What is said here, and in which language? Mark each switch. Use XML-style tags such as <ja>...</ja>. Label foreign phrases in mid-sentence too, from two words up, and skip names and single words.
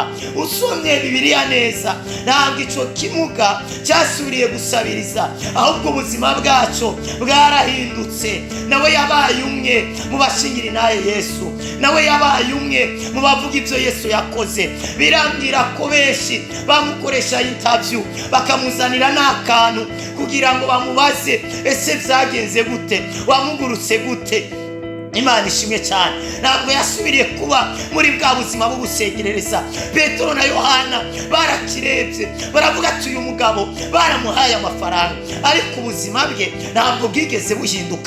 <rn>Usomye Bibiliya neza, ntabwo ico kimuga cyasubiriye gusabiriza, ahubwo ubuzima bwacu bwarahindutse. Nawe yabaye umwe mu bashingira naye Yesu, nawe yabaye umwe mu bavuga ivyo Yesu yakoze. Birambwira ko benshi bamukoresha interview bakamuzanira n'akantu kugira ngo bamubaze ese vyagenze gute, wamugurutse gute. Imana ishimwe cyane, ntabwo yasubiriye kuba muri bwa buzima bwo gusegerereza. Petero na Yohana barakirebye baravuga ati uyu mugabo baramuhaye amafaranga, ariko ubuzima bwe ntabwo bwigeze buhinduka.</rn>